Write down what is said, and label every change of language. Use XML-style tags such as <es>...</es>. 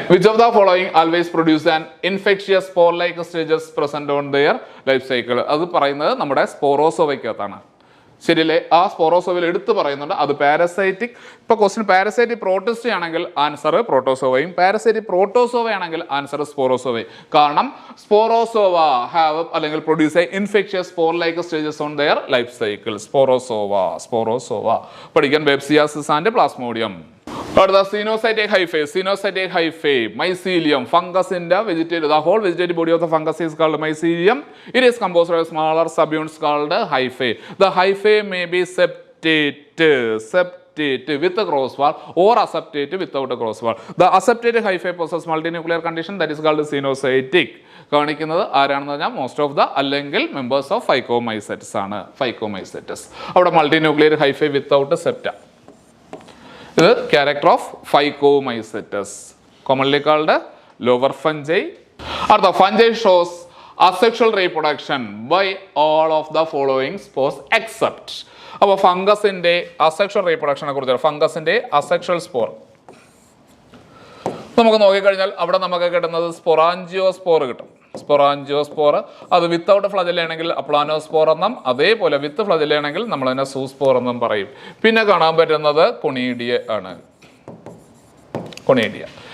<en>Which of the following always produce an infectious spore-like stages present on their life cycle?</en> <ml>അത് പറയുന്നത് നമ്മുടെ സ്പോറോസോവയ്ക്കകത്താണ്. ശരിയല്ലേ? ആ സ്പോറോസോവയിൽ എടുത്ത് പറയുന്നുണ്ട് അത് പാരസൈറ്റിക്. ഇപ്പോൾ ക്വസ്റ്റ്യൻ പാരസൈറ്റിക് പ്രോട്ടിസ്റ്റ് ആണെങ്കിൽ ആൻസർ പ്രോട്ടോസോവയും, പാരസൈറ്റിക് പ്രോട്ടോസോവ ആണെങ്കിൽ ആൻസർ സ്പോറോസോവയും.</ml> <en>കാരണം sporozoa have</en> <ml>അല്ലെങ്കിൽ</ml> <en>Produce a infectious spore like stages on their life cycle.</en> <ml>സ്പോറോസോവ പഠിക്കാൻ ബെപ്സിയാസിസ് ആൻഡ് പ്ലാസ്മോഡിയം. അടുത്ത</ml> <en>Coenocytic hyphae, mycelium, fungus in the vegetative, the whole vegetative body of the fungus is called mycelium. It is composed of smaller subunits called hyphae. The hyphae may be septate with a cross wall or aseptate without a cross wall. The aseptate hyphae possess multinuclear condition that is called coenocytic.</en> <ml>കാണിക്കുന്നത് ആരാണെന്ന് പറഞ്ഞാൽ most of the അല്ലെങ്കിൽ members of ഫൈക്കോമൈസെറ്റ്സ് ആണ്.</ml> <en>Phycomycetes അവിടെ multinuclear hyphae without septa. ഇത് character of Phycomycetes, commonly called lower fungi. Or the fungi shows asexual reproduction by all of the following spores except.</en> <ml>അപ്പോൾ ഫംഗസിന്റെ asexual റീപ്രൊഡക്ഷനെ കുറിച്ച്, ഫംഗസിന്റെ asexual spore നമുക്ക് നോക്കിക്കഴിഞ്ഞാൽ അവിടെ നമുക്ക് കിട്ടുന്നത് സ്പൊറാഞ്ചിയോസ്പോർ കിട്ടും. സ്പൊറാഞ്ചിയോസ്പോർ അത് വിത്തൗട്ട് ഫ്ലജലാണെങ്കിൽ അപ്ലാനോസ്പോർ എന്നും, അതേപോലെ വിത്ത് ഫ്ലജലാണെങ്കിൽ നമ്മൾ അതിനെ സൂസ്പോർ എന്നും പറയും. പിന്നെ കാണാൻ പറ്റുന്നത് കൊണീഡിയ ആണ്. കൊണീഡിയ.</ml>